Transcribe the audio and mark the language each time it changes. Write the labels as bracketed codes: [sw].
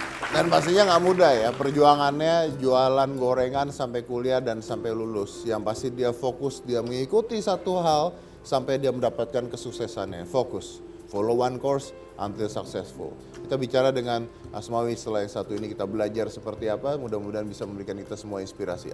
[id] Dan pastinya nggak mudah ya, perjuangannya jualan gorengan sampai kuliah dan sampai lulus. Yang pasti dia fokus, dia mengikuti satu hal sampai dia mendapatkan kesuksesannya. [en] Fokus, follow one course until successful. [id] Kita bicara dengan Asnawi setelah yang satu ini, kita belajar seperti apa, mudah-mudahan bisa memberikan kita semua inspirasi.